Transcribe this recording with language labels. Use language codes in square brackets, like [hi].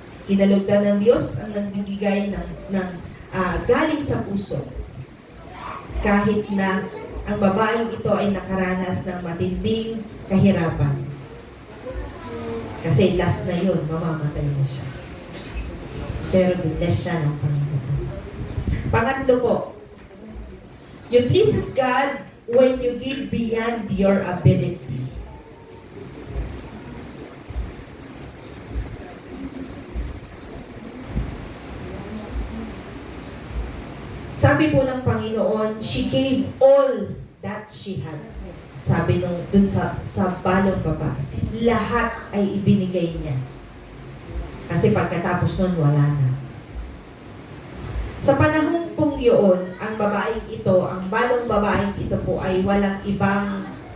[tl] Kinalugdan ng Diyos ang nagbibigay ng galing sa puso. Kahit na ang babaeng ito ay nakaranas ng matinding kahirapan. Kasi last na yun, mamamatay na siya. Pero binless siya ng Panginoon. Pangatlo po, [en] you pleases God when you give beyond your ability. [tl] Sabi po ng Panginoon, [en] she gave all that she had. [tl] Sabi nung dun sa balong babae, lahat ay ibinigay niya. Kasi pagkatapos nun, wala na. Sa panahon pong yun, ang babaeng ito, ang balong babaeng ito po ay walang ibang